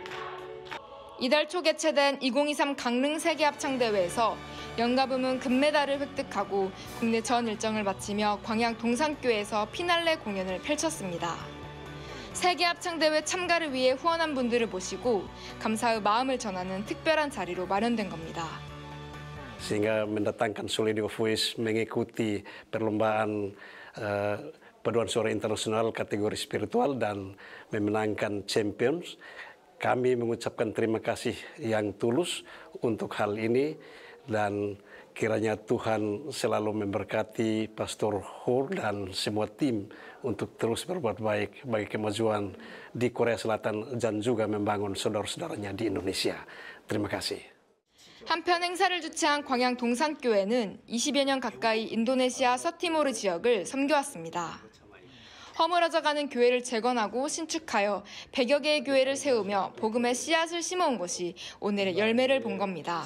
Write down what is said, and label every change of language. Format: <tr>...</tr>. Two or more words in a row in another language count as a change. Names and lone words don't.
<ko>이달 초 개최된 2023 강릉 세계합창대회에서 연가부문 금메달을 획득하고 국내 전 일정을 마치며 광양 동산교에서 피날레 공연을 펼쳤습니다. 세계합창대회 참가를 위해 후원한 분들을 모시고 감사의 마음을 전하는 특별한 자리로 마련된 겁니다.</ko> <id>Sehingga mendatangkan Solido Voice mengikuti perlombaan paduan suara internasional kategori spiritual dan memenangkan Champions. Kami mengucapkan terima kasih yang tulus untuk hal ini dan kiranya Tuhan selalu memberkati Pastor Hur dan semua tim untuk terus berbuat baik bagi kemajuan di Korea Selatan dan juga membangun saudara-saudaranya di Indonesia. Terima kasih.</id> <ko>한편 행사를 주최한 광양 동산교회는 20여 년 가까이 인도네시아 서티모르 지역을 섬겨왔습니다. 허물어져가는 교회를 재건하고 신축하여 100여 개의 교회를 세우며 복음의 씨앗을 심어온 것이 오늘의 열매를 본 겁니다.</ko>